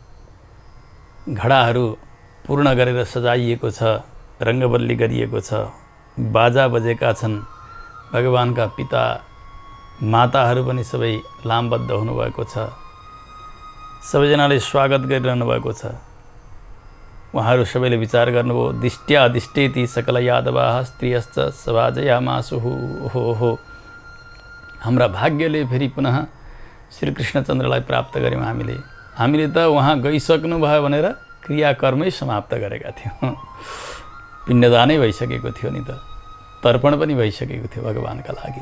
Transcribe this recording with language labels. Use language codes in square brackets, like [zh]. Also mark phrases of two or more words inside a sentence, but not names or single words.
[ne] घडाहरू पूर्ण गरेर सजाइएको छ, रङ्गबल्ली गरिएको छ, बाजा बजेका छन्। भगवानका पिता माताहरू पनि सबै लामबद्ध हुनुभएको छ। सबैजनाले स्वागत गरिरहनु भएको छ। उहाँहरू सबैले विचार गर्नुभयो, [sa] दिष्ट्या दिष्टेति सकल यादवाः स्त्रियश्च सभाजयामासुः। [ne] हो हाम्रा भाग्यले फेरि पुनः श्रीकृष्णचन्द्रलाई प्राप्त गऱ्यौँ हामीले त उहाँ गइसक्नु भयो भनेर क्रियाकर्मै समाप्त गरेका थियौँ। पिण्डदानै भइसकेको थियो नि त, तर्पण पनि भइसकेको थियो भगवानका लागि।